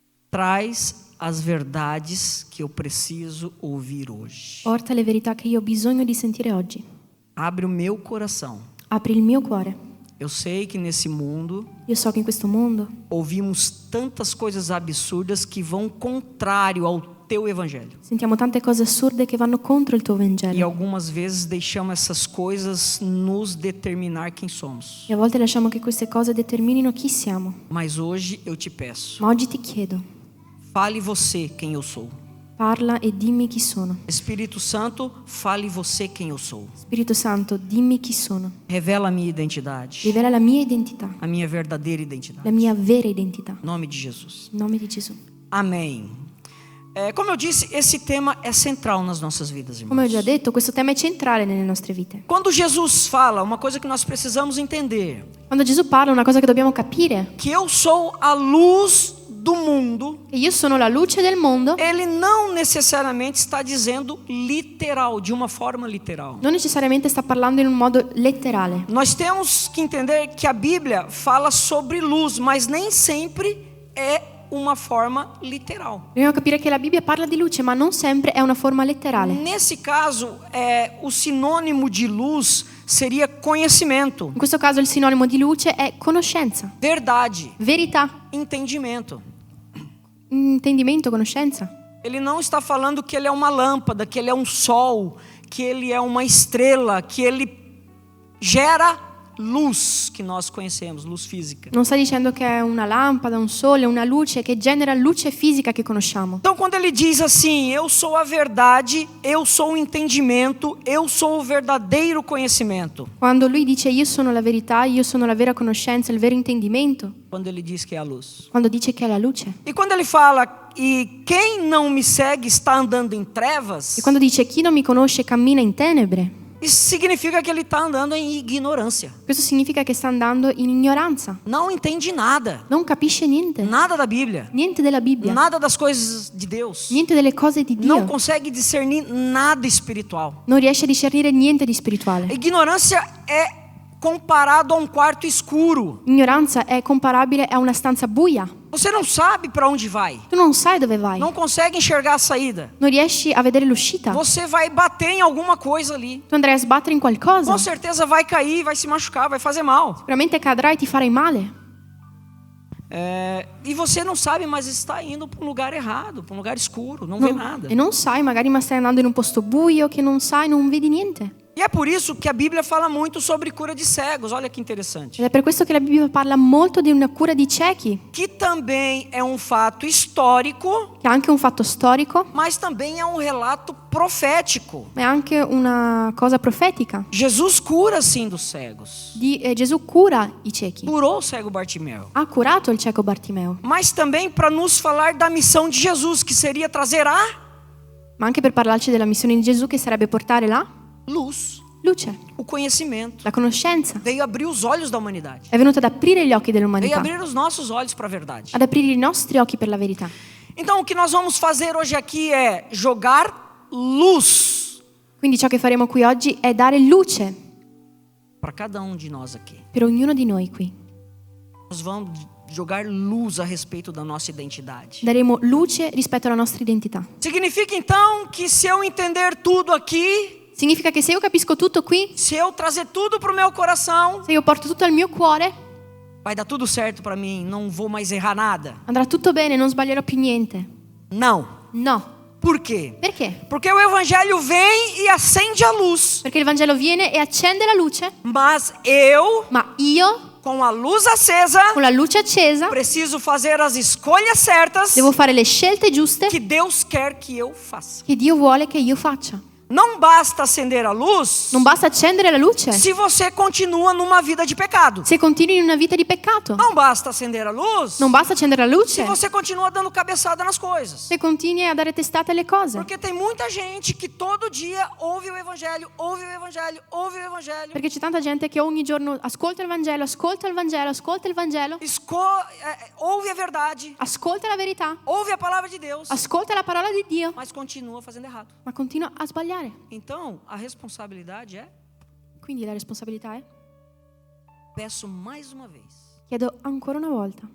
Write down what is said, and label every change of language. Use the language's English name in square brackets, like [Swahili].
[Portuguese] traz as verdades que eu preciso ouvir hoje. [Italian] porta le verità che io ho bisogno di sentire oggi. [Portuguese] Abre o meu coração. [Italian] Apri il mio cuore. [Portuguese] Eu sei que nesse mundo [Italian] Io so che in questo mondo [Portuguese] ouvimos tantas coisas absurdas que vão contrário ao teu evangelho. [Italian] sentiamo tante cose assurde che vanno contro il tuo [Portuguese] E [Italian] Vangelo. [Portuguese] algumas vezes deixamos essas coisas nos determinar quem somos. [Italian] E a volte lasciamo che queste cose determinino chi siamo. [Portuguese] Mas hoje eu te peço, [Italian] Ma oggi ti chiedo, [Portuguese] fale você quem eu sou. [Italian] parla e dimmi chi sono. [Portuguese] Espírito Santo, fale você quem eu sou. [Italian] Spirito Santo, dimmi chi sono. [Portuguese] Revela a minha identidade, [Italian] Rivela la mia identità, [Portuguese] a minha verdadeira identidade. [Italian] la mia vera identità. [Portuguese] Em nome de Jesus. [Italian] In nome di Gesù. [Portuguese] Amém. Como eu disse, esse tema é central nas nossas vidas, [Italian] Come ho [Portuguese] irmãos. [Italian] già detto, questo tema è centrale nelle nostre vite. [Portuguese] Quando Jesus fala, uma coisa que nós precisamos entender, [Italian] Quando Gesù parla, una cosa che dobbiamo capire, [Portuguese] que eu sou a luz do mundo, [Italian] che io sono la luce del mondo, [Portuguese] ele não necessariamente está dizendo literal, de uma forma literal. [Italian] non necessariamente sta parlando in un modo letterale. [Portuguese] Nós temos que entender que a Bíblia fala sobre luz, mas nem sempre é uma forma literal. [Italian] Dobbiamo capire che la Bibbia parla di luce, ma non sempre è una forma letterale. [Portuguese] Nesse caso, o sinônimo de luz seria conhecimento, [Italian] In questo caso il sinonimo di luce è conoscenza, [Portuguese] verdade, [Italian] verità, [Portuguese] entendimento. [Italian] intendimento, conoscenza. [Portuguese] Ele não está falando que ele é uma lâmpada, que ele é um sol, que ele é uma estrela, que ele gera luz que nós conhecemos, luz física. [Italian] Non sta dicendo che è una lampada, un sole, una luce che genera luce fisica che conosciamo. [Portuguese] Então, quando ele diz assim, eu sou a verdade, eu sou o entendimento, eu sou o verdadeiro conhecimento. [Italian] Quando lui dice io sono la verità, io sono la vera conoscenza, il vero intendimento, [Portuguese] Quando ele diz que é a luz. [Italian] quando dice che è la luce. [Portuguese] E quando ele fala, e quem não me segue está andando em trevas, [Italian] E quando dice chi non mi conosce cammina in tenebre, [Portuguese] isso significa que ele está andando em ignorância. [Italian] questo significa che sta andando in ignoranza. [Portuguese] Não entende nada. [Italian] Non capisce niente. [Portuguese] Nada da Bíblia. [Italian] Niente della Bibbia. [Portuguese] Nada das coisas de Deus. [Italian] Niente delle cose di [Portuguese] Não [Italian] Dio. [Portuguese] consegue discernir nada espiritual. [Italian] Non riesce a discernere niente di spirituale. [Portuguese] Ignorância é comparado a um quarto escuro. [Italian] Ignoranza è comparabile a una stanza buia. [Portuguese] Você não sabe para onde vai. [Italian] Tu non sai dove vai. [Portuguese] Não consegue enxergar a saída. [Italian] Non riesci a vedere l'uscita. [Portuguese] Você vai bater em alguma coisa ali. [Italian] Tu andrai a sbattere in qualcosa. [Portuguese] Com certeza vai cair, vai se machucar, vai fazer mal. [Italian] Sicuramente cadrai e ti farai male. [Portuguese] E você não sabe, mas está indo para um lugar errado, para um lugar escuro, não vê nada. [Italian] E non sai, magari ma stai andando in un posto buio che non sai, non vedi niente. [Portuguese] E é por isso que a Bíblia fala muito sobre cura de cegos. Olha que interessante. [Italian] Ed è per questo che la Bibbia parla molto di una cura di ciechi, [Portuguese] Que também é um fato histórico, [Italian] che è anche un fatto storico, [Portuguese] mas também é um relato profético. [Italian] ma è anche una cosa profetica. [Portuguese] Jesus cura sim dos cegos. [Italian] Gesù cura i ciechi. [Portuguese] Curou o cego Bartimeu. [Italian] Ha curato il cieco Bartimeo, [Portuguese] Mas também para nos falar da missão de Jesus, que seria trazer a [Italian] ma anche per parlarci della missione di Gesù che sarebbe portare la [Portuguese] luz, [Italian] luce, [Portuguese] o conhecimento. [Italian] la conoscenza. [Portuguese] Veio abrir os olhos da humanidade. [Italian] È venuto ad aprire gli occhi [Portuguese] Veio [Italian] dell'umanità, [Portuguese] abrir os nossos olhos para a verdade. [Italian] ad aprire i nostri occhi per la verità. [Portuguese] Então o que nós vamos fazer hoje aqui é jogar luz [Italian] Quindi ciò che faremo qui oggi è dare luce [Portuguese] para cada um de nós aqui. [Italian] per ognuno di noi qui. [Portuguese] Nós vamos jogar luz a respeito da nossa identidade. [Italian] Daremo luce rispetto alla nostra identità. [Portuguese] Significa então que se eu entender tudo aqui, [Italian] Significa che se io capisco tutto qui, [Portuguese] se eu trazer tudo para o meu coração, [Italian] se io porto tutto al mio cuore, [Portuguese] vai dar tudo certo para mim, não vou mais errar nada. [Italian] andrà tutto bene, non sbaglierò più niente. [Portuguese] Não. [Italian] No. [Portuguese] Por quê? [Italian] Perché? [Portuguese] Porque o evangelho vem e acende a luz. [Italian] Perché il Vangelo viene e accende la luce, [Portuguese] Mas eu, [Italian] ma io, [Portuguese] com a luz acesa, [Italian] con la luce accesa, [Portuguese] preciso fazer as escolhas certas [Italian] devo fare le scelte giuste [Portuguese] que Deus quer que eu faça. [Italian] che Dio vuole che io faccia. [Portuguese] Não basta acender a luz [Italian] Non basta accendere la luce [Portuguese] se você continua numa vida de pecado. [Italian] se continui in una vita di peccato. [Portuguese] Não basta acender a luz [Italian] Non basta accendere la luce [Portuguese] se você continua dando cabeçada nas coisas. [Italian] se continui a dare testate alle cose. [Portuguese] Porque tem muita gente que todo dia ouve o evangelho, ouve o evangelho, ouve o evangelho. [Italian] Perché c'è tanta gente che ogni giorno ascolta il Vangelo, ascolta il Vangelo, ascolta il Vangelo, [Portuguese] Ouve a verdade, [Italian] ascolta la verità, [Portuguese] ouve a palavra de Deus, [Italian] ascolta la parola di Dio, [Portuguese] mas continua fazendo errado. [Italian] ma continua a sbagliare. [Portuguese] Então, a responsabilidade é, [Italian] Quindi la responsabilità è: [Portuguese] peço mais uma vez, [Italian] chiedo ancora una volta,